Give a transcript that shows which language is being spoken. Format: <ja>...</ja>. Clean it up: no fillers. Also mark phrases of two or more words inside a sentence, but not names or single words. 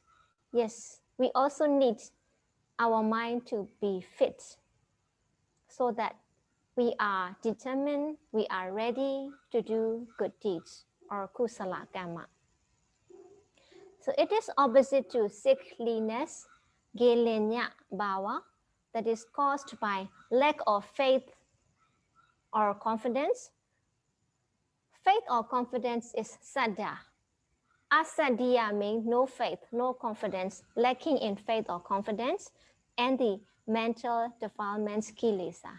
<en>Yes, we also need our mind to be fit so that we are determined, we are ready to do good deeds or</en> <pi>kusala karma.</pi> <en>So it is opposite to sickliness,</en> <pi>gelenya bhava,</pi> <en>that is caused by lack of faith or confidence. Faith or confidence is saddha. Asadhya means no faith, no confidence, lacking in faith or confidence, and the mental defilements kilesa.</en>